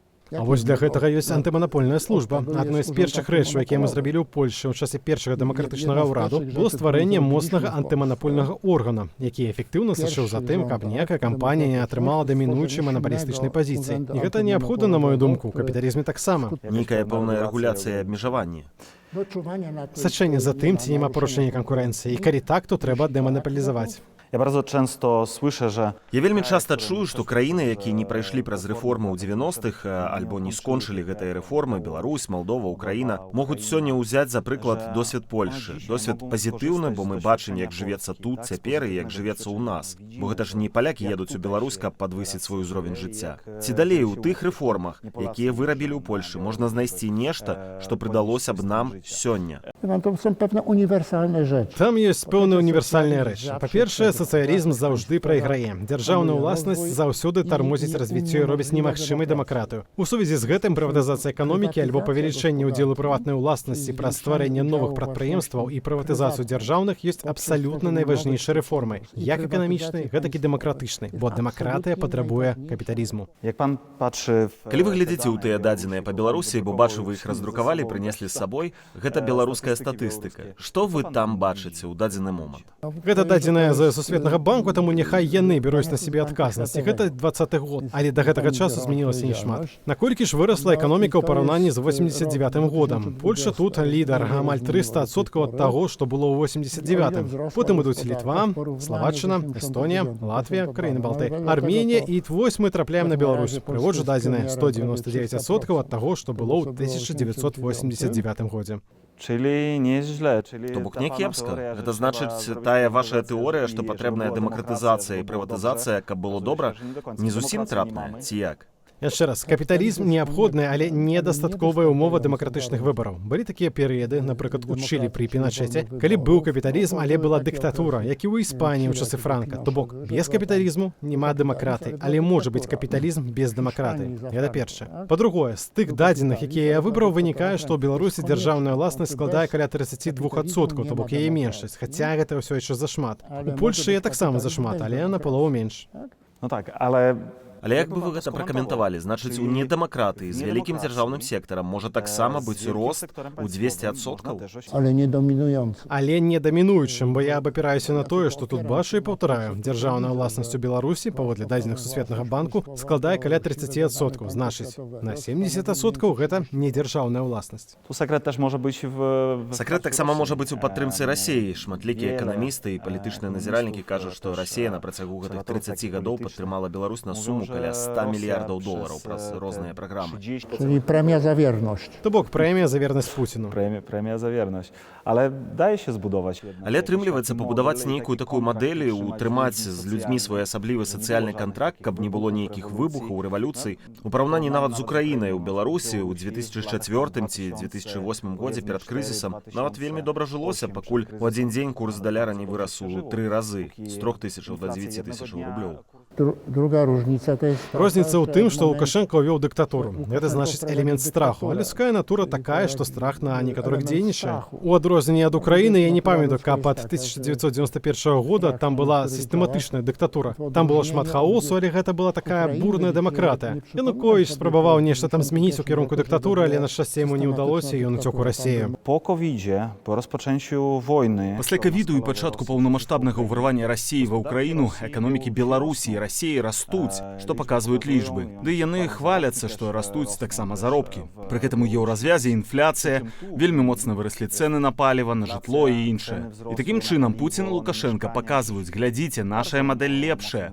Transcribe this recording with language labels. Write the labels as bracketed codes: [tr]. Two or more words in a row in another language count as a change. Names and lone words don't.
[be] А вось для гэтага ёсць антыманапольная служба. Адной з першых рэчаў, якія мы зрабілі ў Польшы ў часе першага дэмакратычнага ўраду, было стварэнне моцнага антыманапольнага органа, які эфектыўна сачыў за тым, каб ніякая кампанія не атрымала дамінуючай манапалістычнай пазіцыі. І гэта неабходна, на мою думку, у капіталізме таксама. Нейкая пэўная рэгуляцыя і абмежаванне. Сачэнне за тым, ці няма парушэння канкурэнцыі. І калі так, то трэба дэманапалізаваць. [pl] Ja bardzo często słyszę, że [be] Я вельмі часта чую, што краіны, якія не прайшлі праз рэформы ў 90-х альбо не скончылі гэтыя рэформы, Беларусь, Малдова, Украіна, могуць сёння ўзяць за прыклад досвед Польшы. Досвед пазітыўны, бо мы бачым, як жывецца тут цяпер і як жывецца ў нас. Бо гэта ж не палякі едуць у Беларусь, каб падвысіць свой узровень жыцця. Ці далей у тых рэформах, якія вырабілі ў Польшы, можна знайсці нешта, што прыдалося б нам сёння. [pl] To są pewne uniwersalne rzeczy. [be] Там ёсць пэўныя універсальныя рэчы. Па-першае, сацыялізм заўжды прайграе. Дзяржаўная ўласнасць заўсёды тармозіць развіццё і робіць немагчымай дэмакратыю. У сувязі з гэтым прыватызацыя эканомікі альбо павелічэнне ўдзелу прыватнай уласнасці праз стварэнне новых прадпрыемстваў і прыватызацыю дзяржаўных ёсць абсалютна найважнейшай рэформай, як эканамічнай, гэтак і дэмакратычнай, бо дэмакратыя патрабуе капіталізму. [pl] jak pan patrzy w [be] Калі вы глядзіце ў тыя дадзеныя па Беларусі, бо бачу, вы іх раздрукавалі, прынеслі з сабой, гэта беларуская статыстыка. Што вы там бачыце ў дадзены момант? Гэта дадзеная з Сусветнага банку, таму няхай яны бяруць на сябе адказнасць. Гэта 20-й год, але да гэтага часу змянілася нешмат. Наколькі ж вырасла эканоміка ў параўнанні з 89-м годам? Польша тут лідар, амаль 300% ад таго, што было ў 89-м. Потым ідуць Літва, Словаччына, Эстонія, Латвія, краіны Балты, Арменія і вось мы трапляем на Беларусь. Прыводжу дадзеныя 199% ад таго, што было ў 1989 годзе. [pl] Czyli nieźle, czyli [be] То бок [pl] ta [be] не [pl] pana [be] кепска. [pl] teoria, że [be] Гэта [pl] trzeba [be] значыць, тая ваша тэорыя, што [pl] i [be] патрэбная [pl] żeby była [be] дэмакратызацыя і [pl] demokracja, było [be] прыватызацыя, каб было добра, [pl] że nie do końca. [be] не зусім [pl] Demokracji nie [be] трапная, [pl] mamy. [be] ці як? Яшчэ раз, капіталізм неабходная, але недастатковая ўмова дэмакратычных выбараў. Былі такія перыяды, напрыклад, у Чылі пры Піначэце, калі быў капіталізм, але была дыктатура, як і ў Іспаніі ў часы Франка. То бок, без капіталізму няма дэмакраты, але можа быць капіталізм без дэмакраты. Гэта першае. Па-другое, з тых дадзеных, якія я выбраў, вынікае, што ў Беларусі дзяржаўная ўласнасць складае каля 32%, то бок яе меншасць, хаця гэта ўсё яшчэ зашмат. У Польшы я таксама зашмат, але на палову менш. [pl] No tak, ale [be] Але як бы вы гэта пракаментавалі? Значыць, у недэмакратыі з вялікім дзяржаўным сектарам можа таксама быць рост у 200%? [pl] Ale nie dominujący. [be] Але не дамінуючым, бо я абапіраюся на тое, што тут бачу і паўтараю. Дзяржаўная ўласнасць у Беларусі, паводле дадзеных Сусветнага банку, складае каля 30%. Значыць, на 70% гэта не дзяржаўная ўласнасць. [pl] tu sekret też może być w [be] Сакрэт таксама можа быць у падтрымцы Расіі. Шматлікія эканамісты і палітычныя назіральнікі кажуць, што Расія на працягу гэтых 30 гадоў падтрымала Беларусь на суму каля 100 мільярдаў долараў праз розныя праграмы. [pl] Czyli premia za wierność. [be] То бок прэмія за вернасць Пуціну. [pl] Premia za wierność, ale daje się zbudować jednak. [be] Але атрымліваецца пабудаваць нейкую такую мадэль, утрымаць з людзьмі своеасаблівы сацыяльны кантракт, каб не было нейкіх выбухаў, рэвалюцый. У параўнанні нават з Украінай у Беларусі ў 2004 ці 2008 годзе перад крызісам нават вельмі добра жылося, пакуль у адзін дзень курс даляра не вырас у 3 разы, з 3000 до 9000 рублёў. [pl] Druga różnica to jest taka, [be] Розніца ў [pl] że [be] тым, што [pl] mamy- [be] Лукашенко ўвёў дыктатуру. Гэта значыць элемент страху. А людская натура такая, што страх на некаторых дзейнічае. У адрозненне ад Украіны я не памятаю, каб ад 1991 года там была сістэматычная дыктатура. Там было шмат хаосу, але гэта была такая бурная дэмакратыя. Януковіч спрабаваў нешта там змяніць у кірунку дыктатуры, але на шчасце яму не ўдалося, і ён уцёк у Расію. [pl] Po COVID-zie, po rozpoczęciu wojny, [be] Пасля ковіду і пачатку паўнамаштабнага ўварвання Расіі ва ўкраіну эканомікі Беларусі і Расіі растуць, што паказваюць лічбы. Ды яны хваляцца, што растуць таксама заробкі. Пры гэтым у еўразвязе інфляцыя, вельмі моцна выраслі цэны на паліва, на жытло і іншае. І такім чынам Пуцін і Лукашенка паказваюць: глядзіце, нашая мадэль лепшая.